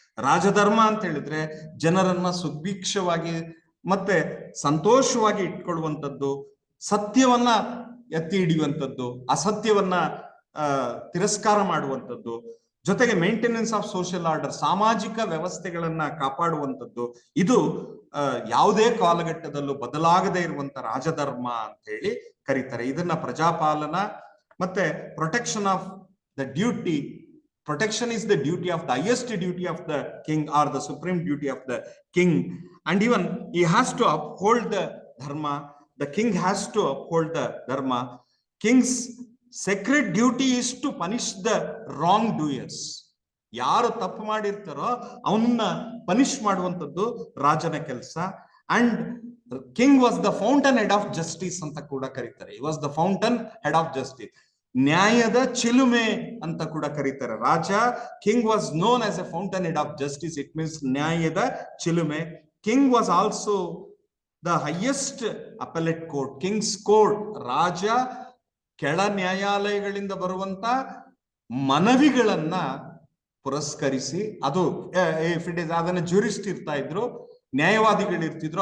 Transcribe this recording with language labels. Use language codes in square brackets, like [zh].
[kn] ರಾಜಧರ್ಮ ಅಂತ ಹೇಳಿದ್ರೆ ಜನರನ್ನ ಸುಭಿಕ್ಷವಾಗಿ ಮತ್ತೆ ಸಂತೋಷವಾಗಿ ಇಟ್ಕೊಳ್ಳುವಂಥದ್ದು, ಸತ್ಯವನ್ನ ಎತ್ತಿ ಹಿಡಿಯುವಂಥದ್ದು, ಅಸತ್ಯವನ್ನ ತಿರಸ್ಕಾರ ಮಾಡುವಂಥದ್ದು, ಜೊತೆಗೆ [en] maintenance of social order, [kn] ಸಾಮಾಜಿಕ ವ್ಯವಸ್ಥೆಗಳನ್ನ ಕಾಪಾಡುವಂಥದ್ದು. ಇದು ಯಾವುದೇ ಕಾಲಘಟ್ಟದಲ್ಲೂ ಬದಲಾಗದೇ ಇರುವಂತ ರಾಜಧರ್ಮ ಅಂತ ಹೇಳಿ ಕರೀತಾರೆ. ಇದನ್ನ ಪ್ರಜಾಪಾಲನ ಮತ್ತೆ [en] Protection of the duty. Protection is the duty of the highest duty of the king or the supreme duty of the king. And even he has to uphold the dharma. The king has to uphold the dharma. King's sacred duty is to punish the wrongdoers. [kn] ಯಾರು ತಪ್ಪು ಮಾಡಿರ್ತಾರೋ ಅವನ್ನ punish ಮಾಡುವಂಥದ್ದು ರಾಜನ ಕೆಲಸ. [en] and king was the fountain head of justice [kn] ಅಂತ ಕೂಡ ಕರೀತಾರೆ. [en] he was the fountain head of justice. [kn] ನ್ಯಾಯದ ಚಿಲುಮೆ ಅಂತ ಕೂಡ ಕರೀತಾರೆ. [en] ರಾಜ king was known as a fountain head of justice. It means [kn] ನ್ಯಾಯದ ಚಿಲುಮೆ. [en] King was also the highest appellate court, king's court. [kn] ರಾಜ ಕೆಳ ನ್ಯಾಯಾಲಯಗಳಿಂದ ಬರುವಂತ ಮನವಿಗಳನ್ನ ಪುರಸ್ಕರಿಸಿ, ಅದು ಅದನ್ನ ಜೂರಿಸ್ಟ್ ಇರ್ತಾ ಇದ್ರು, ನ್ಯಾಯವಾದಿಗಳು ಇರ್ತಿದ್ರು.